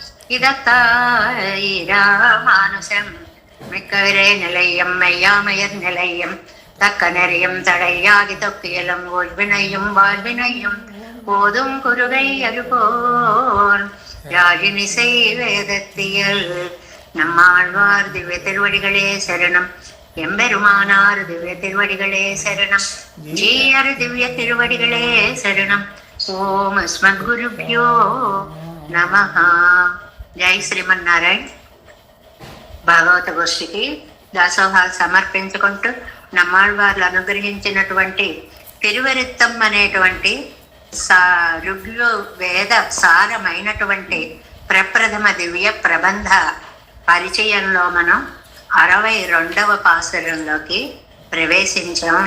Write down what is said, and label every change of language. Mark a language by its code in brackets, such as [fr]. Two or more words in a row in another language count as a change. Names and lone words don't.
[ta] இதத்தாயிராமானுசம் மிக்கவிரே நிலையம் மெய்யாமையர் நிலையம் தக்க நெறியும் தடையாகி தொக்கியலும் ஒழ்வினையும் வாழ்வினையும் போதும் குருகை அருபோல் யாழினிசை வேதத்தியல். நம்மாழ்வார் திவ்ய திருவடிகளே சரணம். எம்பெருமானார் திவ்ய திருவடிகளே சரணம். ஜீயர் திவ்ய திருவடிகளே சரணம். [te] ఓం అస్మద్గురుభ్యో నమః. జై శ్రీమన్నారాయణ. భాగవత గోష్ఠికి దాసోహాలు సమర్పించుకుంటూ నమ్మాళ్వార్లు అనుగ్రహించినటువంటి తిరువరిత్తం అనేటువంటి ఋగ్వేద సారమైనటువంటి ప్రప్రథమ దివ్య ప్రబంధ పరిచయంలో మనం 62వ పాసురంలోకి ప్రవేశించాం.